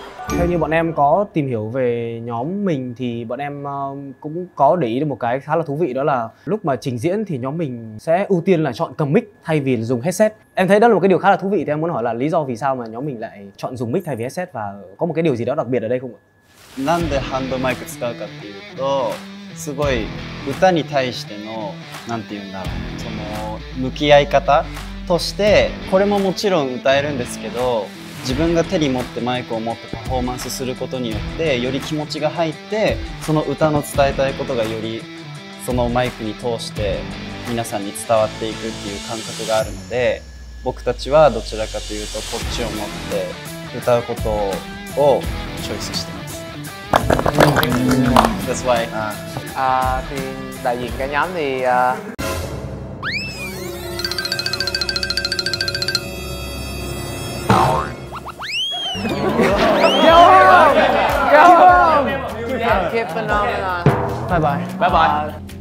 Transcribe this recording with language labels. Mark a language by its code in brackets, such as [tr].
[vi] Theo như bọn em có tìm hiểu về nhóm mình thì bọn em cũng có để ý được một cái khá là thú vị, đó là lúc mà trình diễn thì nhóm mình sẽ ưu tiên là chọn cầm mic thay vì dùng headset. Em thấy đó là một cái điều khá là thú vị, thì em muốn hỏi là lý do vì sao mà nhóm mình lại chọn dùng mic thay vì headset, và có một cái điều gì đó đặc biệt ở đây không ạ? [ja] なんでハンドマイク使うかっていうと、すごい歌に対してのなんていうんだろう、その向き合い方として、これももちろん歌えるんですけど、自分が手に持ってマイクを持ってパフォーマンスすることによってより気持ちが入って、その歌の伝えたいことがよりそのマイクに通して皆さんに伝わっていくっていう感覚があるので、僕たちはどちらかというとこっちを持って歌うことをチョイスしてます。 [en] That's why. [vi] Thì đại diện cả nhóm thì [en] Go home. Keep phenomenon. Bye bye. Bye bye.